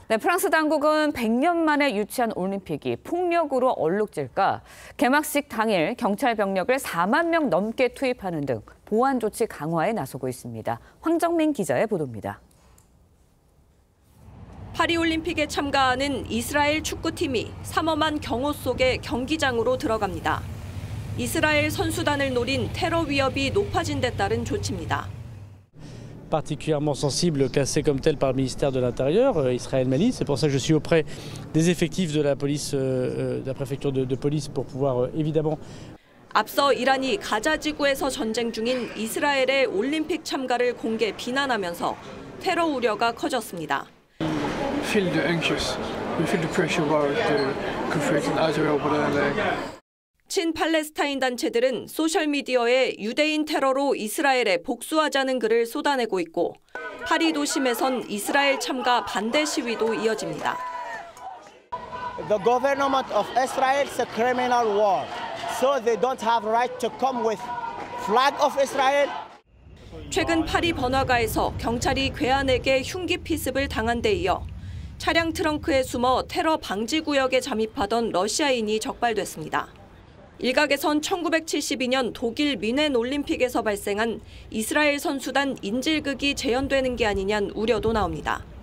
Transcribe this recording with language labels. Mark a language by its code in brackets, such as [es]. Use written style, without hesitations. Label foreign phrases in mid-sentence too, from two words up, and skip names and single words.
[ko] 네, 프랑스 당국은 100년 만에 유치한 올림픽이 폭력으로 얼룩질까 개막식 당일 경찰 병력을 4만 명 넘게 투입하는 등 보안 조치 강화에 나서고 있습니다. 황정민 기자의 보도입니다. 파리올림픽에 참가하는 이스라엘 축구팀이 삼엄한 경호 속에 경기장으로 들어갑니다. 이스라엘 선수단을 노린 테러 위협이 높아진 데 따른 조치입니다. [fr] Particulièrement sensible, classé comme tel par le ministère de l'Intérieur, Israël-Mali. C'est pour ça que je suis auprès des effectifs de la police, de la préfecture de police pour pouvoir évidemment. [ko] 앞서 이란이 가자 지구에서 전쟁 중인 이스라엘의 올림픽 참가를 공개 비난하면서 테러 우려가 커졌습니다. [en] Feel the anxious, we feel the pressure about the conflict in Israel, but [ko] 친팔레스타인 단체들은 소셜미디어에 유대인 테러로 이스라엘에 복수하자는 글을 쏟아내고 있고 파리 도심에선 이스라엘 참가 반대 시위도 이어집니다. [en] The government of Israel is a criminal war, so they don't have right to come with flag of Israel. [ko] 최근 파리 번화가에서 경찰이 괴한에게 흉기 피습을 당한 데 이어 차량 트렁크에 숨어 테러 방지 구역에 잠입하던 러시아인이 적발됐습니다. 일각에선 1972년 독일 뮌헨 올림픽에서 발생한 이스라엘 선수단 인질극이 재현되는 게 아니냐는 우려도 나옵니다.